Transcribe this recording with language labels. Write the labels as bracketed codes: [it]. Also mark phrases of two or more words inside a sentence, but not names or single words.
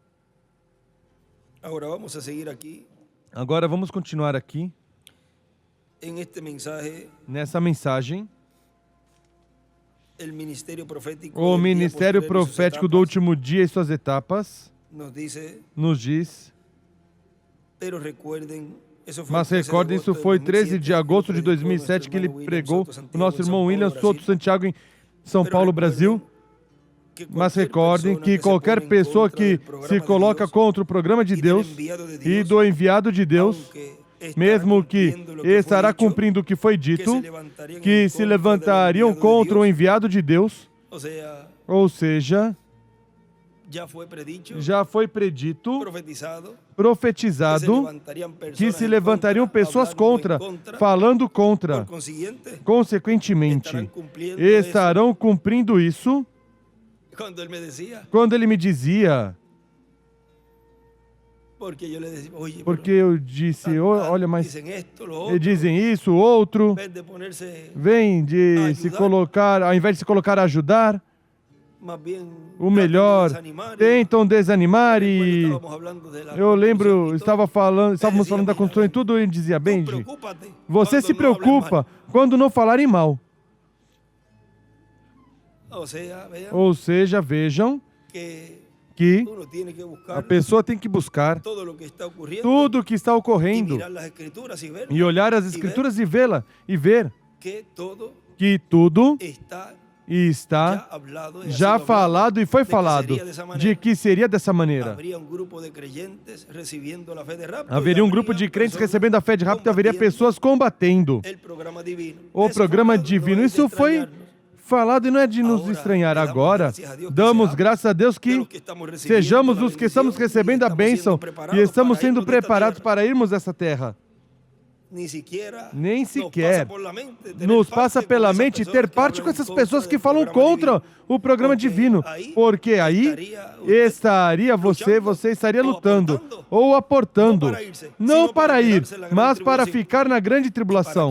[pt] Agora vamos continuar aqui. [es] en este mensaje, [pt] nessa mensagem, [es] el ministerio profético [pt] o [es] del día [pt] ministério [es] postrero y sus [pt] profético do [es] etapas [pt] último dia e suas etapas nos diz, [es] pero recuerden, eso fue [pt] mas [es] el 13 de [pt] recordem, isso [es] agosto [pt] foi [es] del [pt] 13 de [es] 2007, [pt] agosto de [es] que lo predicó [pt] 2007 que ele [es] nuestro hermano [pt] pregou [es] William Soto [pt] o nosso [es] Santiago en [pt] irmão [es] São [pt] William [es] Paulo, [pt] Soto [es] Brasil. [pt] Santiago em São [es] Pero [pt] Paulo, [es] recuerden [pt] Brasil. [es] que [pt] Mas [es] cualquier [pt] recordem [es] persona [pt] que [es] se [pt] qualquer [es] pone en [pt] pessoa [es] contra [pt] que [es] del programa [pt] se [es] de [pt] coloca [es] Dios [pt] contra o programa de [es] y del [pt] Deus [es] enviado de [pt] e [es] Dios, [pt] do enviado de Deus, [es] aunque estará [pt] mesmo que [es] cumpliendo lo que fue [pt] estará [es] dicho, [pt] cumprindo o que foi [es] que [pt] dito, se levantariam que [es] en [pt] se [es] contra del [pt] levantariam [es] enviado de [pt] contra o [es] Dios. [pt] enviado de Deus, [es] O sea, [pt] ou seja, [es] ya fue predicho, [pt] já foi predito, [es] profetizado, [pt] profetizado, que se levantariam pessoas contra, falando contra. [es] por consiguiente, [pt] Consequentemente, [es] cumpliendo [pt] estarão cumprindo isso. [es] cuando él me decía, [pt] Quando ele me dizia, [es] porque yo le decía, oye, [pt] porque [es] pero [pt] eu disse, olha, mas [es] dicen esto, lo [pt] eles [es] otro, [pt] dizem isso, outro, [es] en vez de ponerse [pt] vem de se ajudar. colocar, ao invés de se colocar a ajudar, [es] más bien [pt] o [es] tratan de [pt] melhor, [es] desanimar, [pt] tentam desanimar [es] recuerdo, [pt] e [es] estábamos hablando de la [pt] eu lembro, [es] construcción y todo. [pt] estávamos falando da construção e tudo, e ele dizia, [es] Tú Benji, preocúpate [pt] você [es] cuando [pt] se [es] no hablen [pt] preocupa [es] mal. [pt] quando não falarem mal. [es] O sea, vean [pt] Ou seja, vejam [es] que [pt] que [es] uno tiene que [pt] a [es] buscar [pt] pessoa tem que buscar [es] todo lo que está ocurriendo [pt] tudo o que está [es] y [pt] ocorrendo [es] mirar las escrituras y ver [pt] e olhar as escrituras e vê-la e ver [es] que todo [pt] que tudo [es] está [pt] está [es] ya hablado y ha [pt] já [es] sido [pt] falado e foi [es] de que [pt] falado [es] sería de esa manera. [pt] de que seria dessa maneira. [es] Habría un grupo de creyentes recibiendo la fe de rapto, [pt] Haveria [es] y [pt] um grupo de [es] habría [pt] crentes [es] personas [pt] recebendo a fé de rápido, haveria [es] combatiendo [pt] pessoas combatendo [es] el programa divino. [pt] o [es] Eso fue [pt] programa [es] hablado, [pt] divino. [es] no es de [pt] Isso foi [es] extrañarnos. [pt] falado e não é de nos Agora, estranhar. damos Agora, graças a Deus que damos [es] seamos [pt] graças a Deus [es] de [pt] que [es] los que estamos recibiendo [pt] sejamos [es] la [pt] os que estamos [es] bendición [pt] recebendo [es] y [pt] a [es] estamos [pt] bênção [es] siendo preparados [pt] e estamos [es] para [pt] sendo [es] irnos de esta [pt] preparados [es] tierra. [pt] para irmos dessa terra. Nem sequer Nos passa pela mente ter parte com essas pessoas que falam contra o programa divino, porque aí você estaria lutando ou aportando, não para ir, mas para ficar na grande tribulação.